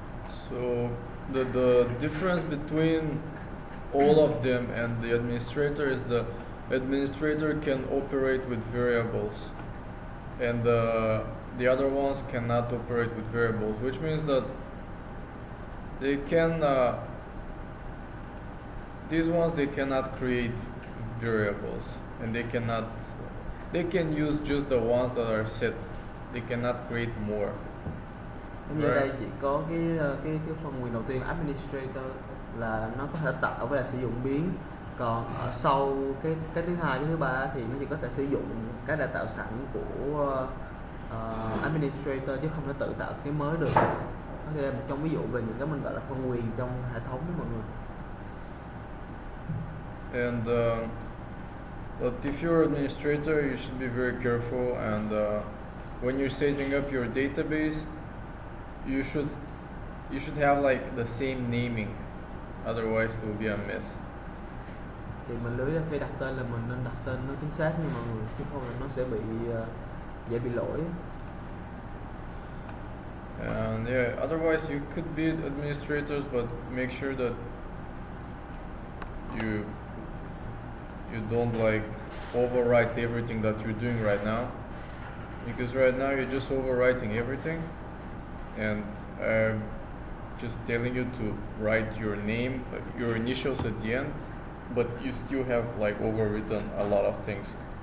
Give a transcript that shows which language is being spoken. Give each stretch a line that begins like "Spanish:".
English: So the difference between all of them and the administrator is the administrator can operate with variables, and the other ones cannot operate with variables, which means that they can these ones, they cannot create variables, and they can use just the ones that are set. They cannot create more.
Vietnamese: Như đây chỉ có cái phần quyền đầu tiên administrator là nó có thể tạo với là sử dụng biến, còn ở sau cái thứ hai, cái thứ ba thì nó chỉ có thể sử dụng cái đã tạo sẵn của administrator, chứ không thể tự tạo cái mới được. Đó là một trong ví dụ về những cái mình gọi là phân quyền trong hệ thống đó mọi người.
English: And but if you're an administrator, you should be very careful, and when you're setting up your database, you should have like the same naming, otherwise it will be a mess.
Vietnamese: Thì mình lưu ý là khi đặt tên là mình nên đặt tên nó chính xác nha mọi người, chứ không là nó sẽ bị dễ bị lỗi.
English: And yeah, otherwise you could be administrators, but make sure that you don't like overwrite everything that you're doing right now, because right now you're just overwriting everything, and I'm just telling you to write your name, your initials at the end, but you still have like overwritten a lot of things.